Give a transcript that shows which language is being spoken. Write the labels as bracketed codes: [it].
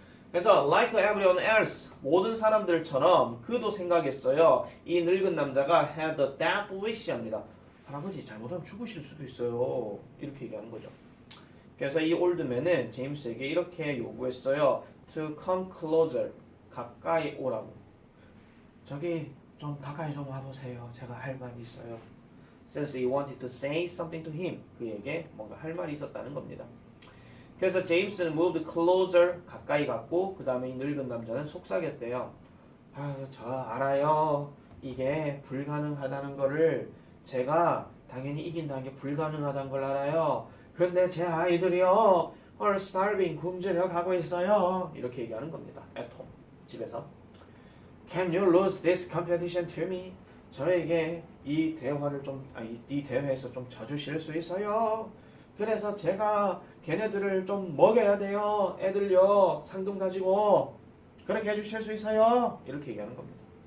[ko] 그래서 [en] like everyone else [ko] 모든 사람들처럼 그도 생각했어요. 이 늙은 남자가 [en] had a death wish [ko] 합니다. 할아버지 잘못하면 죽으실 수도 있어요. 이렇게 얘기하는 거죠. 그래서 이 올드맨은 제임스에게 이렇게 요구했어요. [en] to come closer [ko] 가까이 오라고. 저기 좀 가까이 좀 와보세요. 제가 할 말이 있어요. [en] Since he wanted to say something to him [ko] 그에게 뭔가 할 말이 있었다는 겁니다. 그래서 제임스는 [en] moved closer [ko] 가까이 갔고 그 다음에 이 늙은 남자는 속삭였대요. 아, 저 알아요. 이게 불가능하다는 거를 제가 당연히 이긴다는 게 불가능하다는 걸 알아요. 근데 제 아이들이요 [en] are starving [ko] 굶주려 가고 있어요. 이렇게 얘기하는 겁니다. [en] at home [ko] 집에서. [en] Can you lose this competition to me? [ko] 저에게 이 대화를 이 대회에서 좀 져주실 수 있어요? 그래서 제가 걔네들을 좀 먹여야 돼요. 애들요. 상금 가지고. 그렇게 해주실 수 있어요? 이렇게 얘기하는 겁니다.